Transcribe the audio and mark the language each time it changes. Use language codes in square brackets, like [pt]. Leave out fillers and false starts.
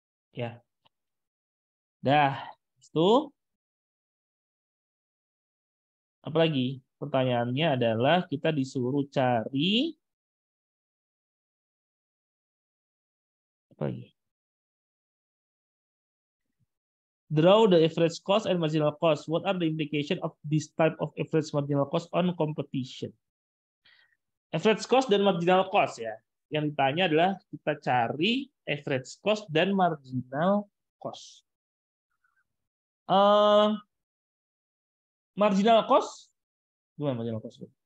[id] Ya. Dah. Itu. Apalagi? Pertanyaannya adalah kita disuruh cari apa lagi? [en] Draw the average cost and marginal cost. What are the implications of this type of average marginal cost on competition? [id] Average cost dan marginal cost ya. Yang ditanya adalah kita cari average cost dan marginal cost. Marginal cost, gimana marginal cost?